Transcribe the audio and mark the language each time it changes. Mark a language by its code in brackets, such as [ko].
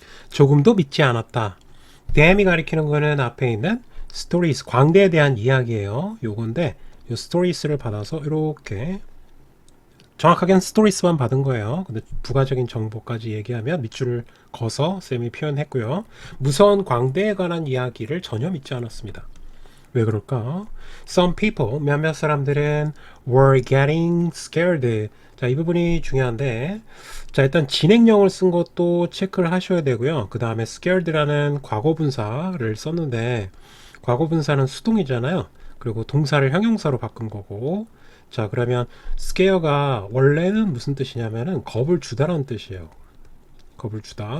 [ko] 조금도 믿지 않았다. damn이 가리키는 거는 앞에 있는 stories, 광대에 대한 이야기예요. 요건데 요 stories를 받아서 이렇게 정확하게는 stories만 받은 거예요. 근데 부가적인 정보까지 얘기하면 밑줄을 그어서 쌤이 표현했고요. 무서운 광대에 관한 이야기를 전혀 믿지 않았습니다. 왜 그럴까? [en] Some people, [ko] 몇몇 사람들은 [en] were getting scared. [ko] 자, 이 부분이 중요한데 자, 일단 진행형을 쓴 것도 체크를 하셔야 되고요. 그 다음에 scared라는 과거분사를 썼는데 과거분사는 수동이잖아요. 그리고 동사를 형용사로 바꾼 거고 자, 그러면 scare가 원래는 무슨 뜻이냐면은 겁을 주다라는 뜻이에요. 겁을 주다.